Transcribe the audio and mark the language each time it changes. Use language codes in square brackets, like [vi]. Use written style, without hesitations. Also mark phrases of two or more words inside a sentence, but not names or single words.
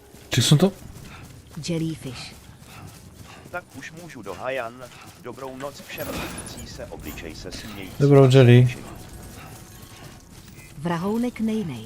[sk] Či som to... Jellyfish. [cs] Tak už můžu do Hajan. Dobrou noc všem vidící se, obličej se smějící. Dobrou, Jerry. Vrahounek nejnej.